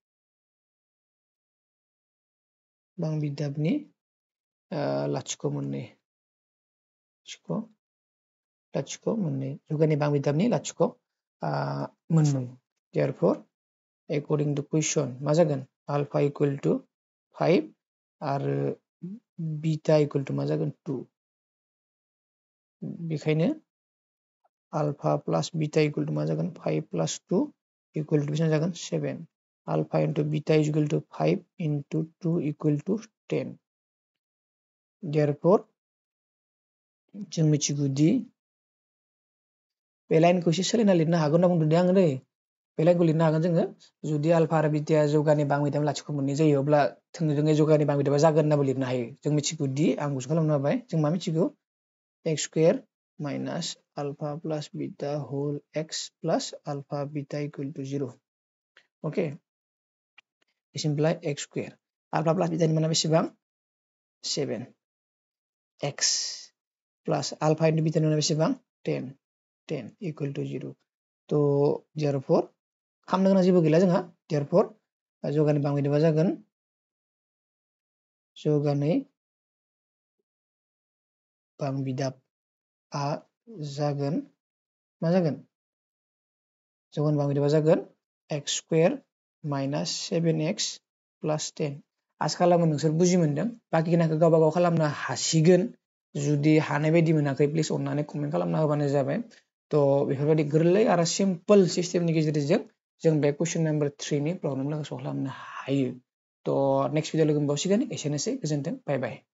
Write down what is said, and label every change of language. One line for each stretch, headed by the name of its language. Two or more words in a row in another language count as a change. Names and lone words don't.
Bodo: बांबिदाबनि लाथिख' मोननै जगानै बांबिदाबनि लाथिख' मोननै
English: therefore according to question
Bodo: मा जागोन
English: alpha equal to 5
Bodo: आरो
English: beta equal to
Bodo: मा जागोन 2
English: बेखायनो alpha plus beta equal to
Bodo: मा जागोन
English: 5 plus 2 equal to
Bodo: बेसेबां जागोन
English: 7 alpha into beta is equal to 5 into 2 equal to 10 therefore
Bodo: जों मिथिगौदि बे लाइनखौ एसे सोलायना लिरनो हागोन होनना बुंदों आङो दै बे लाइनखौ लिरनो हागोन जोङो जुदि आल्फा आरो बीटाया जौगानि बांबिदाब लाथिख' मोननै जायो अब्ला थोंजोङै जौगानि बांबिदाबा जागोन होननाबो लिरनो हायो जों मिथिगौदि आं गुसु खालामना होबाय जों मा मिथिगौ
English: x square minus alpha plus beta whole x plus alpha beta equal to 0. Okay. This implies x square. Alpha plus beta
Bodo: ni mana बेसेबां
English: 7 x plus alpha into beta
Bodo: ni mana बेसेबां
English: 10 equal to 0.
Bodo: तो therefore खामनो गोनां जेबो गैला जोंहा therefore जगानि बांबिदाबा जागोन जगानै बांबिदाबआ जागोन मा जागोन जगानि बांबिदाबा जागोन
English: x square minus 7x plus 10
Bodo: आसा खालामो नोंसोर बुजि मोनदों बाखिखिनिखौ गावबा गाव खालामनो हासिगोन जुदि हानाय बायदि मोनाखै प्लिज अननानै कमेन्ट खालामना होबानो जाबाय तो बेफोरबायदि गोरलै आरो सिम्पल सिस्टेमनि गेजेरजों जों बे
English: question number 3
Bodo: नि प्रब्लेमखौ सल्भ खालामनो हायो तो
English: next video
Bodo: लोगो मोनबावसिगोन एसेनोसै गोजोन्थों
English: bye bye